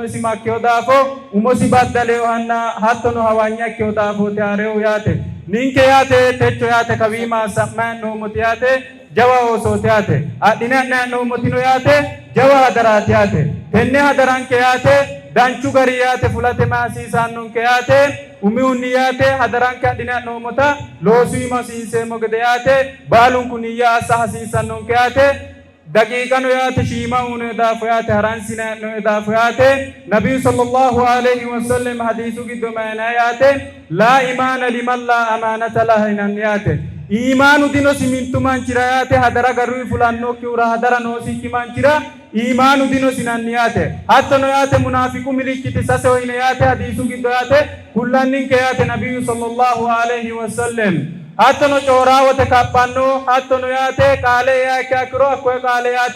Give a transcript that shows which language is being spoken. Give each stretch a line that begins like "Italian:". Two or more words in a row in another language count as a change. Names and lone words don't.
Sidamo: isi makkeyo daafo umosi baddaleyo hanna hattono hawanyakkeyo daafote haareyo yaate ninke yaate techo yaate kawiima sammayannoommoti yaate jawa osootiyate adhine no motino yaate jawa hadarati tenne hadaranke yaate danchu gari yaate fulate maasiisannonke yaate umiunni yaate hadaranke adhine no mota loosuima hasiinseemmo gede yaate baalunku niyya assa hasiisannonke yaate daqiiqano yaate shiima uune daafo yaate haransine no daafo yaate nabiyu
Arabic: صلى الله عليه وسلم
Sidamo: hadiisu giddo mayna yaate
Arabic: لا إيمان لمن لا أمانة له
Sidamo: yaate iimanu dino simintu manchira yaate hadara garui fulanno kiura hadara noosi manchira iimanu dino sinanniyate hattono yaate munafiqu milikkiti sase hoyne yaate hadiisu giddo yaate kullanninke yaate nabiyyu
Arabic: صلى الله عليه وسلم
Sidamo: hattono coorawote kappanno hattono yaate qaale yaake akiro akkoye qaale yaate